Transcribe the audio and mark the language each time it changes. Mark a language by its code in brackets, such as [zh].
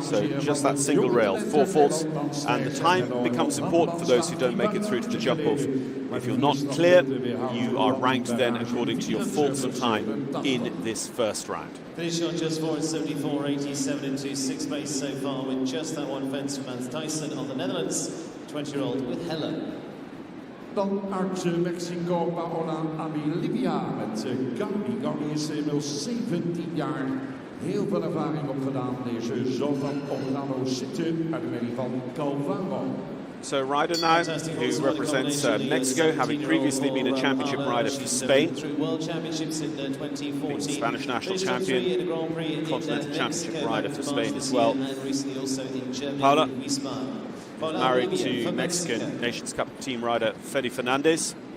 [en] So just that single rail, 4 faults. And the time becomes important for those who don't make it through to the jump-off. If you're not clear, you are ranked then according to your faults of time in this first round. Finishing on just forward, 74.87 into 6th place so far, with just that one fence for Mans Tyson on the Netherlands, 20-year-old with Hello. [nl] Dan uit Mexico, Paola Abilivia met Gaudi. Gaudi is inmiddels 17 jaar. Heel veel ervaring opgedaan. Deze zoon van Orlando zitten uit de merrie van Calvaro. [en] So rider now who represents Mexico, having previously been a championship rider for Spain, being Spanish national champion, continental championship rider for Spain as well. Paula, married to Mexican Nations Cup team rider Fede Fernandez.